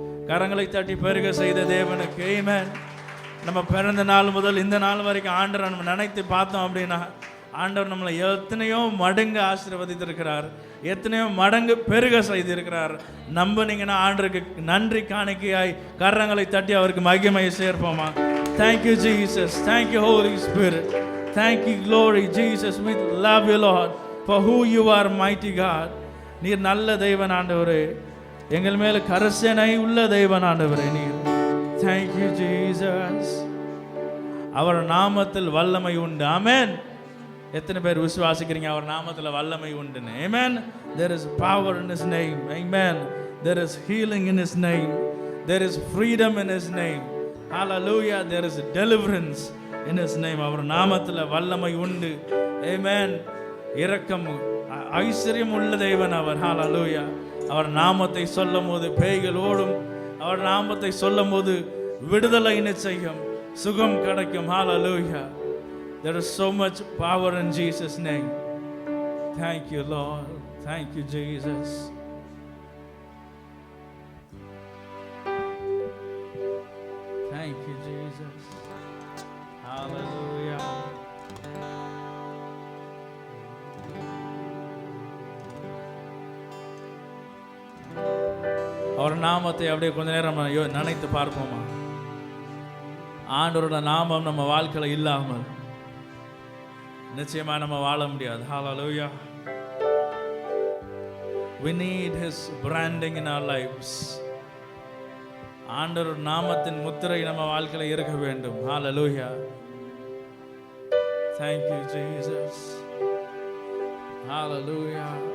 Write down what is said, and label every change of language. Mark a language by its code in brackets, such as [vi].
[ta] கரங்களை தட்டி பெருக செய்த தேவனுக்கு ஆமென். நம்ம பிறந்த நாள் முதல் இந்த நாள் வரைக்கும் ஆண்டவர் நம்ம நினைத்து பார்த்தோம் அப்படின்னா, ஆண்டவர் நம்மளை எத்தனையோ மடங்கு ஆசீர்வதித்திருக்கிறார், எத்தனையோ மடங்கு பெருக செய்திருக்கிறார். நம்பினீங்கன்னா ஆண்டருக்கு நன்றி காணிக்கையாய் கரங்களை தட்டி அவருக்கு மகிமையை சேர்ப்போமா? [en] Thank you Jesus, thank you holy spirit, thank you glory Jesus. We love you Lord for who you are, mighty God. [ta] நீர் நல்ல தெய்வன் ஆண்டவரே, எங்கள் மேல கரிசனை உள்ள தெய்வன் ஆண்டவரே நீர். [en] Thank you Jesus. [ta] அவர் நாமத்தில் வல்லமை உண்டு. ஆமென். எத்தனை பேர் விசுவாசிக்கிறீங்க அவர் நாமத்தில் வல்லமை உண்டுன்னு? ஆமென். [en] There is power in his name. Amen. There is healing in his name. There is freedom in his name. Hallelujah. There is deliverance in his name. [ta] அவர் நாமத்தில் வல்லமை உண்டு. Amen. இரக்கம் ஐஸ்வர்யம் உள்ள தேவன் அவர். Hallelujah. அவர் நாமத்தை சொல்லும் போது பேய்கள் ஓடும். அவர் நாமத்தை சொல்லும் போது விடுதலை நிச்சயம், சுகம் கிடைக்கும். [en] Hallelujah. There is so much power in Jesus' name. Thank you, Lord. Thank you, Jesus. Thank you, Jesus. Hallelujah. [ta] அவர் நாமத்தை அப்படியே கொஞ்ச நேரம் நினைத்து பார்ப்போமா? ஆண்டவரோட நாமம் நம்ம வாழ்க்கையில் இல்லாமல் நிச்சயமா நம்ம வாழ முடியாது. [en] Hallelujah. We need his branding in our lives. [ta] ஆண்டவர் நாமத்தின் முத்திரை நம்ம வாழ்க்கையில் இருக்க வேண்டும். Hallelujah. [en] Thank you Jesus. Hallelujah.